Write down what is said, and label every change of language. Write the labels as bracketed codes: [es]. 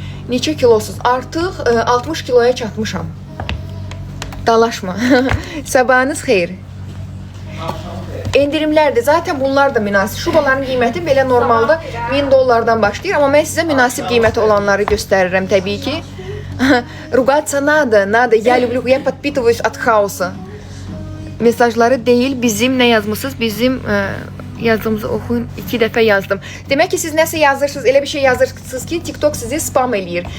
[az] Neçə kilosuz? Artıq 60 kiloya çatmışam. Dalaşma. Sabahınız xeyir. Endirimlərdir. Zaten bunlar da münasib. Şubaların qiyməti belə normalda 1000 dollardan başlayır. Amma mən sizə münasib qiyməti olanları göstərirəm təbii ki. [ru] Ruгаться надо. Я люблю, я подпитываюсь от хаоса. [az] Mesajları deyil, bizim nə yazmısınız? Bizim yazdığımızı oxuyun. 2 dəfə yazdım. Demək ki, siz nəsə yazırsınız, elə bir şey yazırsınız ki, TikTok sizi spam eləyir.